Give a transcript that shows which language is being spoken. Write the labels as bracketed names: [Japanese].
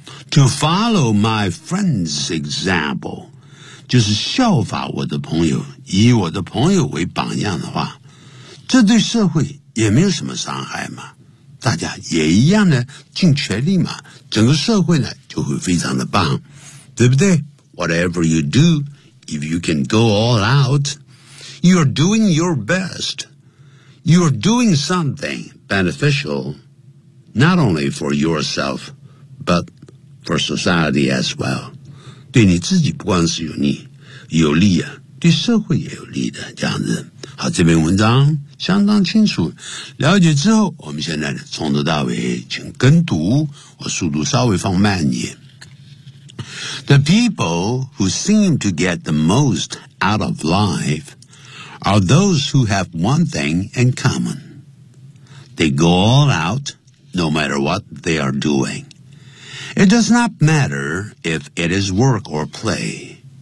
[English] To follow my friend's example [Chinese] 就是效法我的朋友以我的朋友为榜样的话这对社会也没有什么伤害嘛大家也一样的尽全力嘛整个社会呢就会非常的棒对不对 [English] Whatever you do If you can go all outYou are doing your best. You are doing something beneficial, not only for yourself, but for society as well. [Chinese] 对你自己不光是有利，有利啊，对社会也有利的这样子。好，这篇文章相当清楚。了解之后，我们现在从头到尾请跟读，我速度稍微放慢一点。 [English] The people who seem to get the most out of life. Are those who have one thing in common. They go all out, no matter what they are doing. It does not matter if it is work or play.